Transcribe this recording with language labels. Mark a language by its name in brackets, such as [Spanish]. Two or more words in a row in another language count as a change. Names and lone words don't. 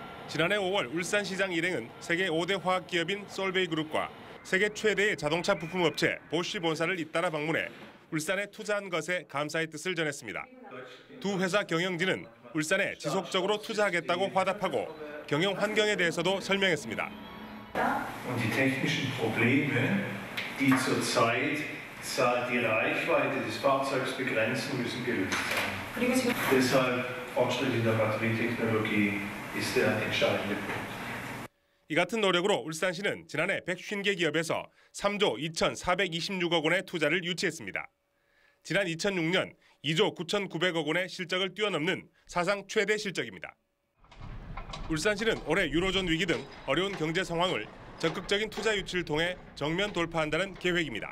[Korean] 지난해 5월 울산시장 일행은 세계 5대 화학기업인 솔베이그룹과 세계 최대의 자동차 부품업체 보쉬 본사를 잇따라 방문해 울산에 투자한 것에 감사의 뜻을 전했습니다. 두 회사 경영진은 울산에 지속적으로 투자하겠다고 화답하고 경영 환경에 대해서도 설명했습니다. [German] Und die technischen Probleme, die zurzeit die Reichweite des Fahrzeugs begrenzen, müssen gelöst sein. Deshalb Fortschritt in der Batterietechnologie ist der entscheidende Punkt. [Korean] 이 같은 노력으로 울산시는 지난해 150개 기업에서 3조 2,426억 원의 투자를 유치했습니다. 지난 2006년 2조 9,900억 원의 실적을 뛰어넘는 사상 최대 실적입니다. 울산시는 올해 유로존 위기 등 어려운 경제 상황을 적극적인 투자 유치를 통해 정면 돌파한다는 계획입니다.